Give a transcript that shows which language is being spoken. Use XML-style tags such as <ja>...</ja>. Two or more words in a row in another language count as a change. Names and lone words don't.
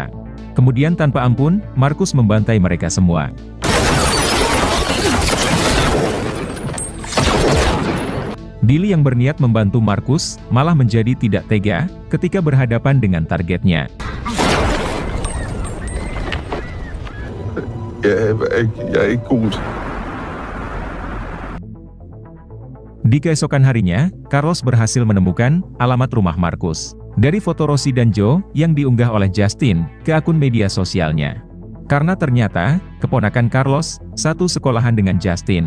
<id>Kemudian tanpa ampun, Markus membantai mereka semua. Billy yang berniat membantu Markus, malah menjadi tidak tega, ketika berhadapan dengan targetnya.</id> <da>Jeg er ikke god.</da> <id>Di keesokan harinya, Carlos berhasil menemukan alamat rumah Markus dari foto Rosie dan Joe yang diunggah oleh Justin ke akun media sosialnya. Karena ternyata, keponakan Carlos satu sekolahan dengan Justin.</id>